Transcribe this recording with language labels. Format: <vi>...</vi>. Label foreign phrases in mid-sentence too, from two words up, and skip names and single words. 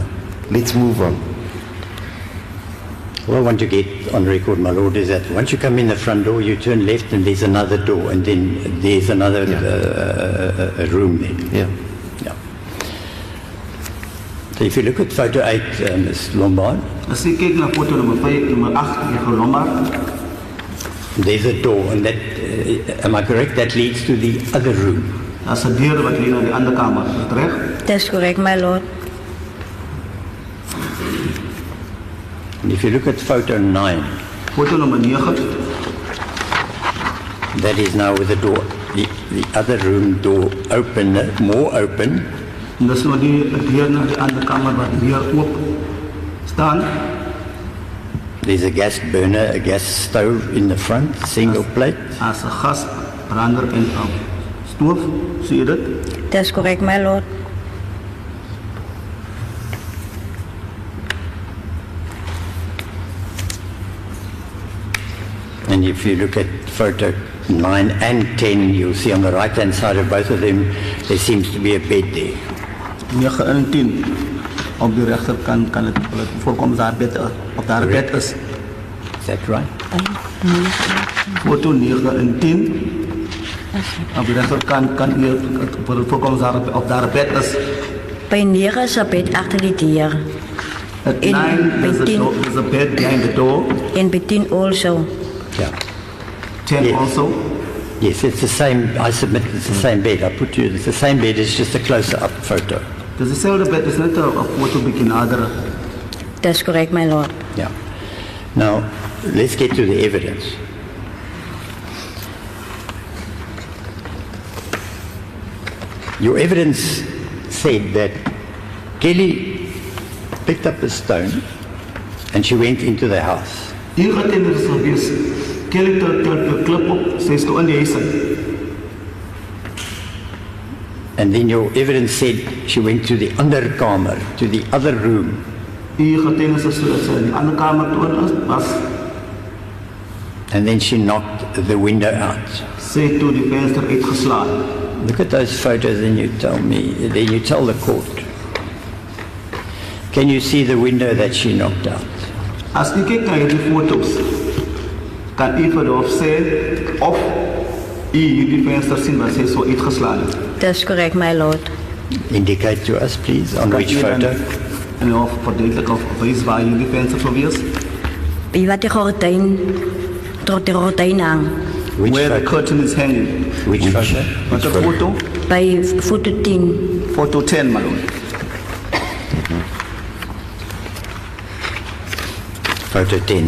<en>Let's move on. What I want to get on record, my lord, is that once you come in the front door, you turn left and there's another door and then there's another a room there. Yeah. Yeah. So if you look at photo 8, Ms. Lombard,</en> <af>As jy kyk na foto nommer 5, nommer 8, mevrou Lombard,</af> <en>There's a door, and that, am I correct, that leads to the other room.</en> <af>As 'n deur wat lei na die ander kamer, is dit reg?</af> <en>That's correct, my lord. And if you look at photo 9,</en> <af>Foto nommer 9,</af> <en>that is now with the door, the other room door open, more open,</en> <af>en dis nou die deur na die ander kamer wat weer oop staan.</af> <en>there's a gas burner, a gas stove in the front, single plate.</en> <af>As 'n gasbrander en 'n stoof, sien jy dit?</af> <en>That's correct, my lord. And if you look at photo 9 and 10, you'll see on the right-hand side of both of them, there seems to be a bed there.</en> <af>9 en 10. Op die regterkant kan dit voorkom daar bed op daar bed is.</af> <en>Is that right?</en> <af>Foto 9 en 10. Op die regterkant kan hier voorkom daar op daar bed is. By 9 is 'n bed agter die deur.</af> <en>At In 9 between- there's a bed behind the door. En between also. Yeah. 10 Yes. also. Yes, it's the same, I submit it's the same bed. I put you, it's the same bed, it's just a closer up photo.</en> <af>Dis dieselfde bed, is net 'n foto bietjie nader.</af> <en>That's correct, my lord. Yeah. Now, let's get to the evidence. Your evidence said that Kelly picked up a stone and she went into the house.</en> <af>Hier getuienis is gewees. Kelly het klip op, sy is toe in die huis in.</af> <en>And then your evidence said she went to the underkamer, to the other room.</en> <af>Hier getuienis is dat sy in die ander kamer toe was.</af> <en>And then she knocked the window out.</en> <af>Sy het toe die venster uitgeslaan.</af> <en>Look at those photos and you tell me, then you tell the court. Can you see the window that she knocked out?</en> <af>As u kyk na hierdie foto's, kan u vir hom sê of u hierdie venster sien wat sy so uitgeslaan het.</af> <en>That's correct, my lord. Indicate to us, please, on which photo.</en> <af>En of verduidelik of wys waar hierdie venster sou wees. By wat die gordyn, tot die gordyn hang.</af> <en>Which Where the photo? curtain is hanging. Which photo?</en> <af>Wat 'n foto? By foto 10. Foto 10,</af> <en>my lord. Photo 10.</en>